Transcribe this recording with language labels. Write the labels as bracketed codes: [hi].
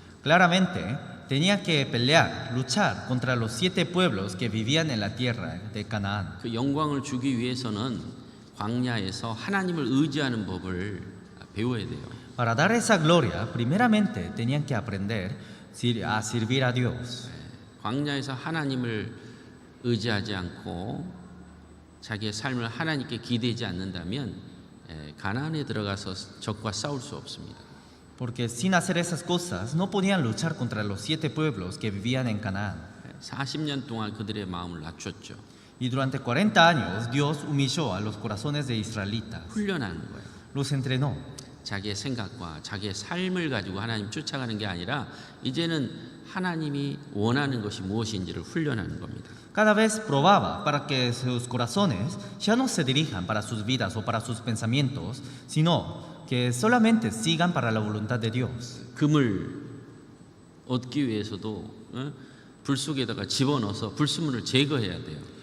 [es] Claramente, tenía que luchar contra los 7 pueblos que vivían en la tierra de Canaán. [ko] 그 영광을 주기 위해서는 광야에서 하나님을 의지하는 법을 배워야 돼요. [es] Para dar esa gloria, primeramente tenían que aprender a servir a Dios. [ko] 광야에서 하나님을 의지하지 않고 자기의 삶을 하나님께 기대지 않는다면 가나안에 들어가서 적과 싸울 수 없습니다. [es] Porque sin hacer esas cosas no podían luchar contra los 7 pueblos que vivían en Canaán. [ko] 40년 동안 그들의 마음을 낮췄죠. [es] Y durante 40 años Dios humilló a los corazones de israelitas, [ko] 훈련하는 거예요. [es] los entrenó. [ko] 자기의 생각과 자기의 삶을 가지고 하나님 쫓아가는 게 아니라 이제는 하나님이 원하는 것이 무엇인지를 훈련하는 겁니다. [es] Cada vez probaba para que sus corazones ya no se dirijan para sus vidas o para sus pensamientos, sino que solamente sigan para la voluntad de Dios. [ko] 금을 얻기 위해서도 불 속에다가 집어넣어서 불순물을 제거해야 돼요.